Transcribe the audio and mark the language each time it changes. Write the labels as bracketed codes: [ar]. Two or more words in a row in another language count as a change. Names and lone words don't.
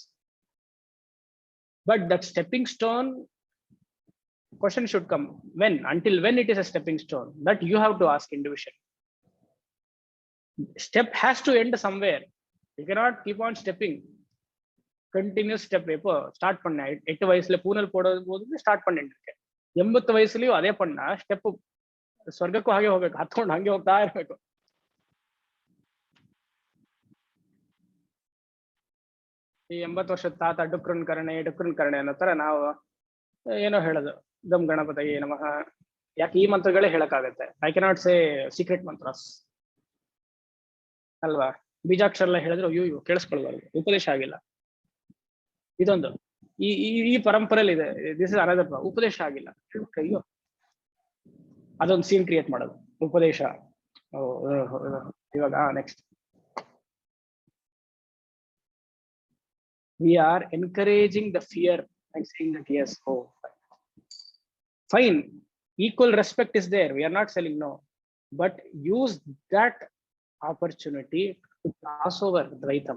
[en] But that stepping stone, question should come, when? Until when it is a stepping stone? That you have to ask individually. Step has to end somewhere. You cannot keep on stepping. Continuous step. [ta] Start பண்ண 8 வயசுல பூனல் போடும்போது ஸ்டார்ட் பண்ணிட்டு இருக்கேன். 80 வயசுலயும் அதே பண்ணா ஸ்டெப் [kn] ಸ್ವರ್ಗಕ್ಕೂ ಹಾಗೆ ಹೋಗ್ಬೇಕು, ಹತ್ಕೊಂಡು ಹಂಗೆ ಹೋಗ್ತಾ ಇರ್ಬೇಕು. ಈ 80 ವರ್ಷದ ತಾತ ಡುಕ್ರನ್ ಕರಣೆ ಅನ್ನೋ ತರ ನಾವು ಏನೋ ಹೇಳೋದು, [sa] गं गणपतये नमः. [kn] ಯಾಕೆ ಈ ಮಂತ್ರಗಳೇ ಹೇಳಕ್ಕಾಗತ್ತೆ? [en] I cannot say secret mantras [kn] ಅಲ್ವಾ? ಬೀಜಾಕ್ಷರ ಎಲ್ಲ ಹೇಳಿದ್ರೆ ಅಯ್ಯೋ ಕೇಳಿಸ್ಕೊಳ್ಬಾರ್ದು, ಉಪದೇಶ ಆಗಿಲ್ಲ. ಇದೊಂದು ಈ ಪರಂಪರೆಯಲ್ಲಿ ಇದೆ. [en] This is another [kn] ಉಪದೇಶ ಆಗಿಲ್ಲ, ಅಯ್ಯೋ ಅದೊಂದು [en] scene create [kn] ಮಾಡೋದು, ಉಪದೇಶ. ಇವಾಗ ನೆಕ್ಸ್ಟ್, [en] we are encouraging the fear and saying that yes, oh fine, equal respect is there, we are not selling, no, but use that opportunity to pass over Dvaitam.